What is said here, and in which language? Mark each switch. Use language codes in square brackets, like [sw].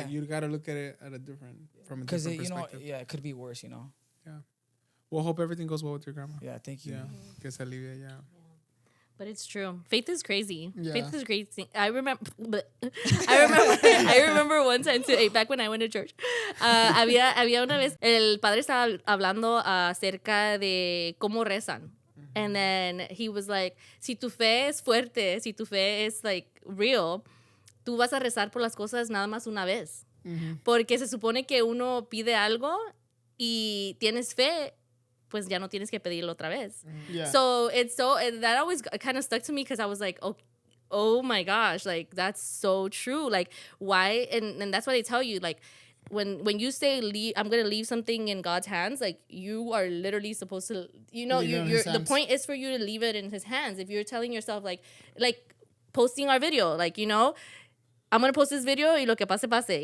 [en] like you gotta look at it at a different Because you know, perspective. yeah, it could be worse. You know. Yeah. Well, hope everything goes well with your grandma. Yeah. Thank you. Yeah. [es] Que se alivie, [en] yeah. But it's true. Faith is crazy. Yeah. Faith is crazy. I remember I remember one time too, back when I went to church. [es] Había una vez el padre estaba hablando acerca de cómo rezan. [en] And then he was like, [es] si tu fe es fuerte, si tu fe es like real, tú vas a rezar por las cosas nada más una vez. Porque se supone que uno pide algo y tienes fe, pues ya no tienes que pedirlo otra vez. [en] Yeah. So that always kind of stuck to me because I was like, oh my gosh, like that's so true. Like why? And that's why they tell you, like when you say I'm gonna leave something in God's hands, like you are literally supposed to, you know, Leave it in his the hands. point is for you to leave it in His hands. If you're telling yourself like posting our video, like, you know, I'm gonna post this video [es] y lo que pase pase.